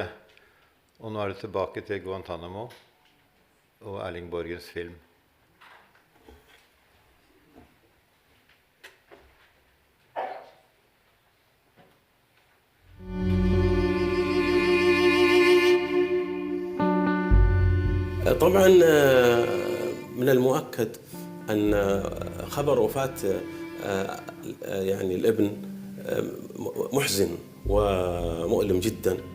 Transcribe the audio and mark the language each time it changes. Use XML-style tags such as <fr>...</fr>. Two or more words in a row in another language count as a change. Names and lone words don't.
<no>Og nå det tilbake til Guantanamo og Erling Borgens film.</no> <ar>طبعا من المؤكد أن خبر وفاة يعني الابن محزن ومؤلم جدا.</ar>